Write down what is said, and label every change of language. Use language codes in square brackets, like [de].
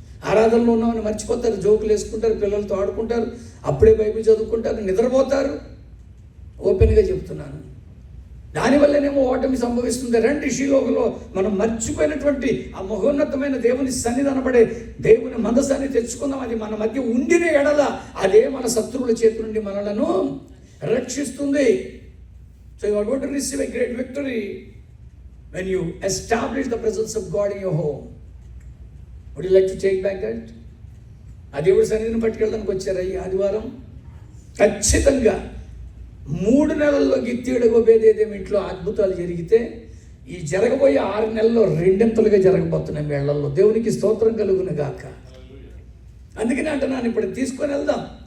[te] ఆరాధనలో ఉన్నామని మర్చిపోతారు, జోకులు వేసుకుంటారు, పిల్లలతో ఆడుకుంటారు, అప్పుడే బైబిల్ చదువుకుంటారు, నిద్రపోతారు. ఓపెన్గా చెప్తున్నాను. దానివల్లనేమో ఓటమి సంభవిస్తుంది. రండి, షిలోహులో మనం మర్చిపోయినటువంటి ఆ మహోన్నతమైన దేవుని సన్నిధానపడే దేవుని మందసాన్ని తెచ్చుకుందాం. అది మన మధ్య ఉండిన ఎడల అదే మన శత్రువుల చేతి నుండి మనలను రక్షిస్తుంది. [en] So you are going to receive a great victory when you establish the presence of God in your home. Would you like to take back that? [te] ఆ దేవుడి సన్నిధిని పట్టుకెళ్ళడానికి వచ్చారా ఈ ఆదివారం? ఖచ్చితంగా 3 నెలల్లో గిత్తీయుడు ఓబేదేదోము ఇంట్లో అద్భుతాలు జరిగితే ఈ జరగబోయే 6 నెలల్లో 2 జరగబోతున్నాయి వీళ్ళల్లో. దేవునికి స్తోత్రం కలుగును గాక. అందుకని అంటున్నాను, ఇప్పుడు తీసుకొని వెళ్దాం.